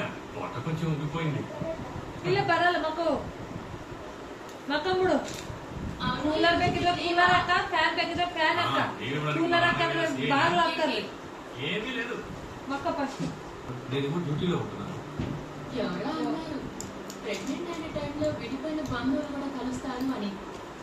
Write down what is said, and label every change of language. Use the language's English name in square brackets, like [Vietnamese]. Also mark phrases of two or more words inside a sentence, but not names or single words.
[Telugu] పొట్ట కొంచెం ఉబ్బిపోయింది. [Kannada] ಇಲ್ಲ ಬರಲ್ಲ ಮಕ್ಕಳು ಕೂಲರ್ ಬೇಕಿದ್ರೆ ಕೂಲರ್ ಹಾಕ, ಫ್ಯಾನ್ ಬೇಕಿದ್ರೆ ಫ್ಯಾನ್ ಹಾಕ. ಕೂಲರ್ ಹಾಕಂದ್ರೆ ಬಾಗ್ಲು ಹಾಕ್ತಾರೆ. [Telugu] ఏమీ లేదు. మక్క ఫస్ట్ నేను డ్యూటీలో ఉంటున్నాను. ఎవరో అన్నారు ప్రెగ్నెంట్ అయిన టైంలో విడిపోయిన బంధువులు కూడా కలుస్తారు అని.